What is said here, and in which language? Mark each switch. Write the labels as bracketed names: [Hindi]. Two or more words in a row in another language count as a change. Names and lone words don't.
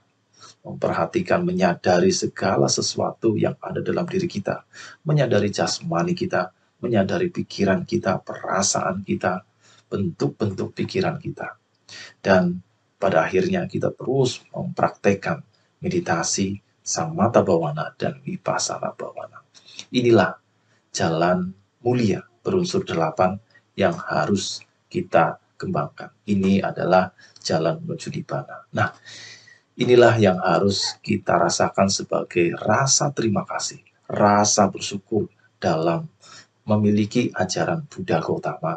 [Indonesian] Memperhatikan, menyadari segala sesuatu yang ada dalam diri kita. Menyadari jasmani kita, menyadari pikiran kita, perasaan kita, bentuk-bentuk pikiran kita. Dan pada akhirnya kita terus mempraktekkan meditasi, [Pali] samatha bhavana, dan vipassana bhavana. [Indonesian] Inilah jalan mulia berunsur 8 yang harus kita kembangkan. Ini adalah jalan menuju nibbana. Nah, inilah yang harus kita rasakan sebagai rasa terima kasih, rasa bersyukur dalam memiliki ajaran Buddha Gautama.